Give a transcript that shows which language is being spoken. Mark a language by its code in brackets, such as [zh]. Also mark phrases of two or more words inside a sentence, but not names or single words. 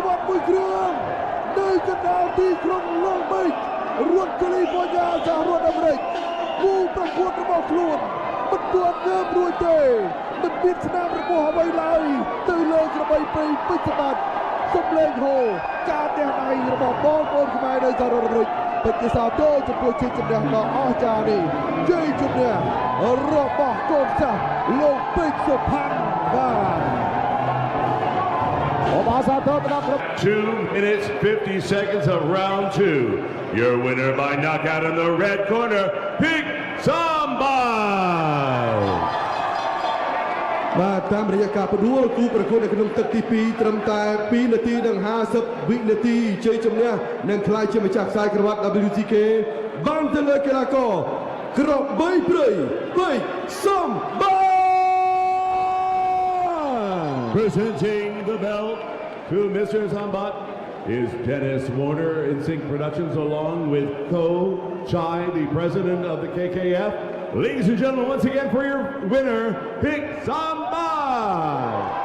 [km] វ៉ាត់មួយគ្រឿងនៅកណ្ដាលទីក្រុងឡុងប៊ីចរដ្ឋកាលីហ្វ័រញ៉ាសហរដ្ឋអាមេរិកគូប្រកួតរបស់ខ្លួនមិនទាន់ងើបរួចទេមិនមានស្នាមរបស់អ្វីឡើយទៅលើក្របីព្រៃពេជ្រសម្បត្តិសំឡេងហូការទះដៃរបស់បងប្អូនខ្មែរនៅសហរដ្ឋអាមេរិកពេជ្រសាទរចំពោះជ័យជំនះដ៏អស្ចារ្យនេះជ័យជំនះរបស់កូនចាស់លោកពេជ្រសុផាន់បាទ [en] 2 minutes 50 seconds of round 2. Your winner by knockout in the red corner, Big Sambal. [km] បាទតាមរយៈការផ្ដួលគូប្រកួតនៅក្នុងទឹកទី2ត្រឹមតែ2នាទីនិង50វិនាទីជ័យជំនះនឹងក្លាយជាម្ចាស់ខ្សែក្រវ៉ាត់ WTK បានទៅលើកីឡាករក្របីព្រៃពេជ្រសម្បត្តិ [en] Presenting the belt to Mr. Zambat is Dennis Warner in Sync Productions, along with Ko Chai, the president of the KKF. Ladies and gentlemen, once again for your winner, Pick Zambat.